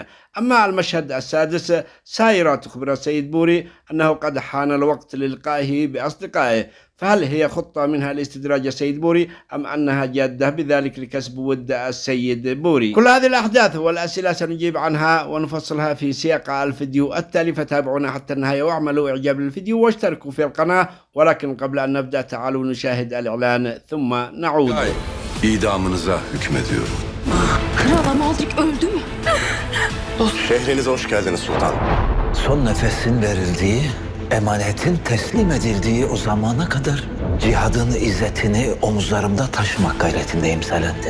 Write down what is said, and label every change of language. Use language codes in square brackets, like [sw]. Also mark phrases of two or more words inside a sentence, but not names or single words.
[ar] أما المشهد السادس: سايرة تخبر السيد بوري أنه قد حان الوقت للقائه بأصدقائه، فهل هي خطة منها لاستدراج السيد بوري أم أنها جادة بذلك لكسب ود السيد بوري؟ كل هذه الأحداث والأسئلة سنجيب عنها ونفصلها في سياق الفيديو التالي، فتابعونا حتى النهاية واعملوا إعجاب للفيديو واشتركوا في القناة. ولكن قبل أن نبدأ تعالوا نشاهد الإعلان ثم نعود. [tr] İdamınıza hükmediyorum. Kral Amalrik öldü mü? Şehrinize hoş geldiniz sultan. Son nefesin verildiği, emanetin teslim edildiği o zamana kadar cihadın izzetini omuzlarımda taşımak gayretindeyim Selahattin.